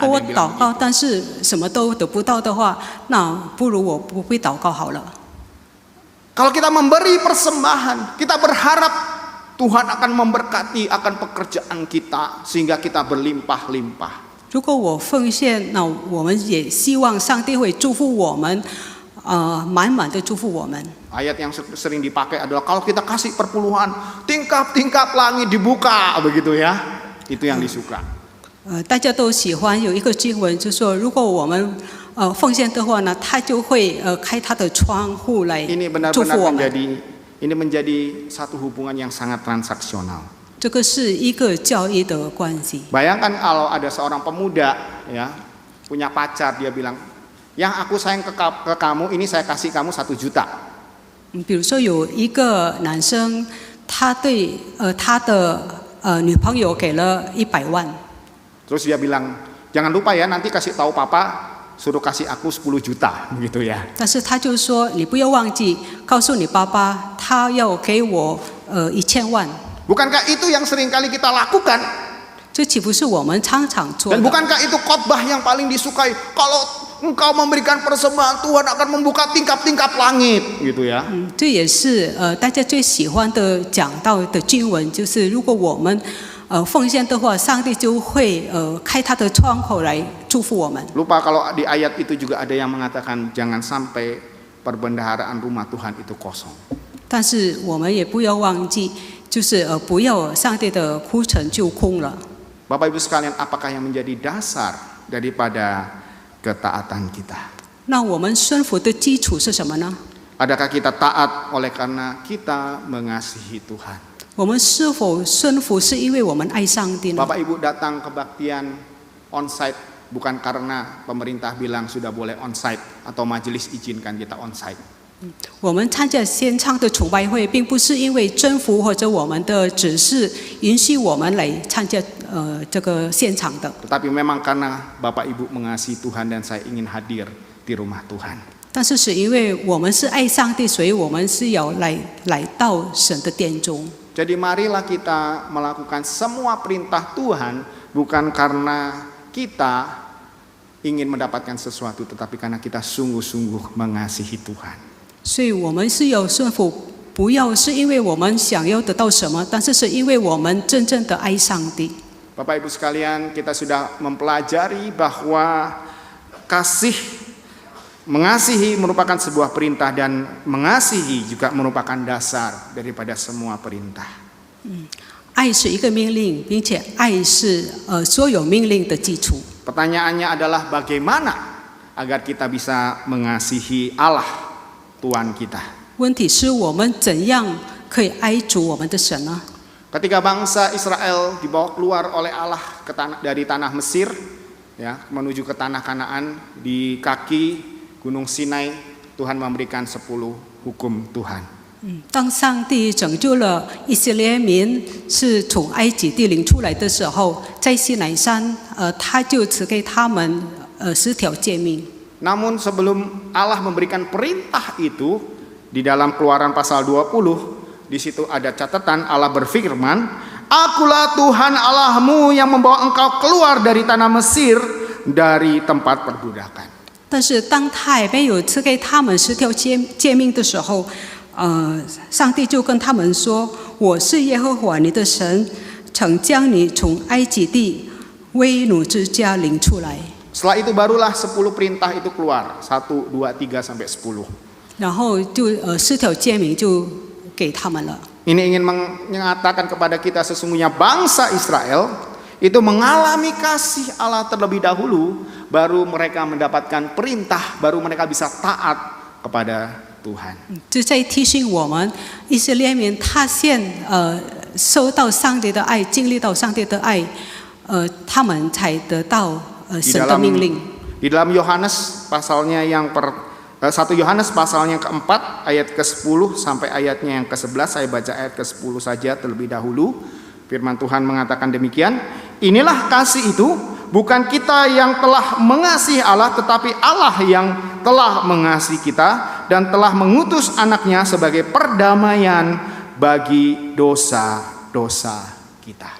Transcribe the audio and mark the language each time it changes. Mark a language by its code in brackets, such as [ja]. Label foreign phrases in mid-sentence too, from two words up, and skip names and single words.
[zh] 如果我 [id] Ada yang [zh] 祷 [id] bilang [zh] 告， [id] begitu. [zh] 但是什么都得不到的话，那不如我不会祷告好了。 [id] Kalau kita memberi persembahan, kita berharap Tuhan akan memberkati akan pekerjaan kita sehingga kita berlimpah-limpah. [zh] 如果我奉献，那我们也希望上帝会祝福我们，满满的祝福我们。 [id] Ayat yang sering dipakai adalah kalau kita kasih perpuluhan, tingkap-tingkap langit dibuka, begitu ya. Itu yang disuka. [zh] 大家都喜欢有一个经文，就说如果我们奉献的话呢，他就会开他的窗户来 [id] Ini [zh] 祝福 [id] benar-benar [zh] 我们。 [id] menjadi satu hubungan yang sangat transaksional. [zh] 这个是一个交易的关系。 [id] Bayangkan kalau ada seorang pemuda ya punya pacar, dia bilang, yang aku sayang ke kamu ini saya kasih kamu 1 juta. [zh] 比如说有一个男生，他对他的女朋友给了100万， [id] Terus dia bilang, jangan lupa ya nanti kasih tahu papa suruh kasih aku 10 juta, begitu ya. [zh] 但是他就说你不要忘记告诉你爸爸，他要给我1000万。 [id] Bukankah itu yang seringkali kita lakukan? [zh] 这岂不是我们常常做 [id] Dan [zh] 的？ [id] bukankah itu khotbah yang paling disukai? Kalau engkau memberikan persembahan, Tuhan akan membuka tingkap-tingkap langit, gitu ya. [zh] 这也是大家最喜欢的讲到的经文，就是如果我们奉献的话，上帝就会开他的窗口来祝福我们。 [id] Lupa kalau di ayat itu juga ada yang mengatakan jangan sampai perbendaharaan rumah Tuhan itu kosong. [zh] 但是我们也不要忘记，就是不要上帝的库存就空了。 [id] Bapak Ibu sekalian, apakah yang menjadi dasar daripada ketaatan kita? [zh] 那我们顺服的基础是什么呢？ [id] Adakah kita taat oleh karena kita mengasihi Tuhan? [zh] 我们是否顺服是因为我们爱上帝呢？ [id] Bapak Ibu datang kebaktian onsite bukan karena pemerintah bilang sudah boleh onsite atau majelis izinkan kita onsite. [zh] 我们参加现场的崇拜会，并不是因为政府或者我们的指示允许我们来参加这个现场的， [id] Tetapi memang karena Bapak Ibu mengasihi Tuhan dan saya ingin hadir di rumah Tuhan. [zh] 但是是因为我们是爱上帝，所以我们是要来到神的殿中。 [id] Jadi marilah kita melakukan semua perintah Tuhan bukan karena kita ingin mendapatkan sesuatu, tetapi karena kita sungguh-sungguh mengasihi Tuhan. [zh] 所以我们是要顺服，不要是因为我们想要得到什么，但是是因为我们真正的爱上帝。 [id] Bapak Ibu sekalian, kita sudah mempelajari bahwa mengasihi merupakan sebuah perintah dan mengasihi juga merupakan dasar daripada semua perintah. [zh] 爱是一个命令，并且爱是所有命令的基础。 [id] Pertanyaannya adalah bagaimana agar kita bisa mengasihi Allah Tuhan kita. [zh] 问题是我们怎样可以爱主我们的神呢？ [id] Ketika bangsa Israel dibawa keluar oleh Allah dari tanah Mesir, ya, menuju ke tanah Kanaan, di kaki Gunung Sinai, Tuhan memberikan 10 hukum Tuhan. [zh] 当上帝拯救了以色列民是从埃及地领出来的时候，在西乃山，他就赐给他们10条诫命。 [id] Namun sebelum Allah memberikan perintah itu, di dalam Keluaran pasal 20, di situ ada catatan Allah berfirman, Akulah Tuhan Allahmu yang membawa engkau keluar dari tanah Mesir, dari tempat perbudakan. [zh] 但是当他还没有赐给他们10条诫命的时候，上帝就跟他们说：“我是耶和华你的神，曾将你从埃及地为奴之家领出来。” [id] Setelah itu barulah 10 perintah itu keluar, 1, 2, 3 sampai 10. [zh] 然后就10条诫命就给他们了。 [id] Ini ingin mengatakan kepada kita sesungguhnya bangsa Israel itu mengalami kasih Allah terlebih dahulu, baru mereka mendapatkan perintah, baru mereka bisa taat kepada Tuhan. [zh] 就在提醒我们，以色列民他受到上帝的爱，经历到上帝的爱，他们才得到神的命令。 [id] Di dalam Yohanes pasalnya yang 1 Yohanes pasalnya keempat ayat ke-10 sampai ayatnya yang ke-11, saya baca ayat ke-10 saja terlebih dahulu. Firman Tuhan mengatakan demikian, inilah kasih itu, bukan kita yang telah mengasihi Allah, tetapi Allah yang telah mengasihi kita dan telah mengutus anaknya sebagai perdamaian bagi dosa-dosa kita.